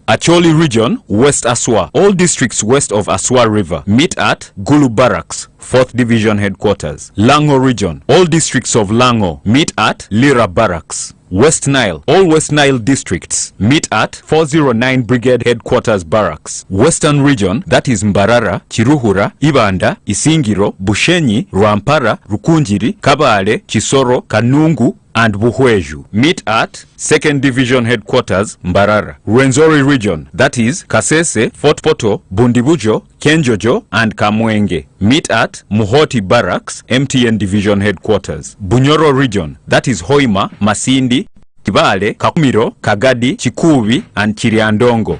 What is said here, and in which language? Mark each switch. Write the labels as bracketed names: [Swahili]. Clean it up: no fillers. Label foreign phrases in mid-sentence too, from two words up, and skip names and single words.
[English] Acholi Region, West Aswa, all districts west of Aswa River. Meet at Gulu Barracks, 4th Division Headquarters. Lango Region, all districts of Lango. Meet at Lira Barracks. West Nile, all West Nile districts. Meet at 409 Brigade Headquarters Barracks. Western Region, that is Mbarara, Chiruhura, Ibanda, Isingiro, Bushenyi, Rwampara, Rukunjiri, Kabale, Chisoro, Kanungu, and Buhweju. Meet at 2nd Division Headquarters, Mbarara. Rwenzori Region, that is Kasese, Fort Poto, Bundibujo, Kenjojo, and Kamwenge. Meet at Muhoti Barracks, MTN Division Headquarters. Bunyoro Region, that is Hoima, Masindi, Kibale, Kakumiro, Kagadi, Chikuvi, and Chiriandongo.